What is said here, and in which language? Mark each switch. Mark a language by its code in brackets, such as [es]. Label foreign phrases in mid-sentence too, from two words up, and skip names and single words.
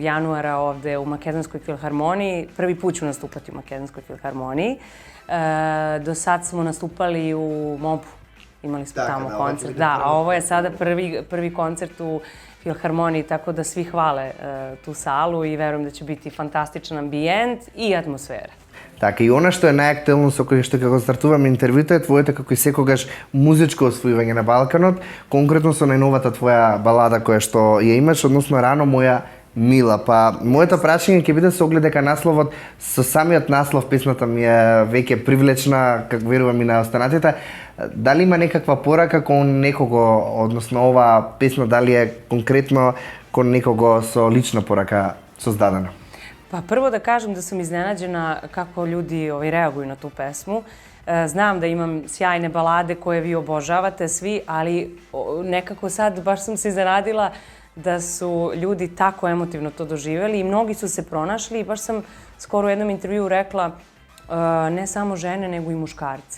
[sr] januara ovde u Makedonskoj filharmoniji. Prvi put ću nastupati u Makedonskoj filharmoniji. Do sad smo nastupali u Mobu. Imali smo tamo koncert. Da, a ovo je sada prvi koncert u filharmoniji, tako da svi hvale tu salu i verujem da će biti fantastičan ambijent i atmosfera. [mk] Така, и она што е најактуелно со кој што како стартуваме интервјуто е твоето како и секогаш музичко освојување на Балканот, конкретно со најновата твоја балада која што ја имаш, односно Рано моја мила. Па, моето прашање ќе биде со оглед дека насловот, со самиот наслов песната ми е веќе привлечна, како верувам и на останатите. Дали има некаква порака кон некого, односно ова песна, дали е конкретно кон некого со лична порака создадена? [sr] Pa prvo da kažem da sam iznenađena kako ljudi reaguju na tu pesmu. Znam da imam sjajne balade koje vi obožavate svi, ali nekako sad baš sam se iznenadila da su ljudi tako emotivno to doživjeli i mnogi su se pronašli i baš sam skoro u jednom intervjuu rekla ne samo žene nego i muškarci.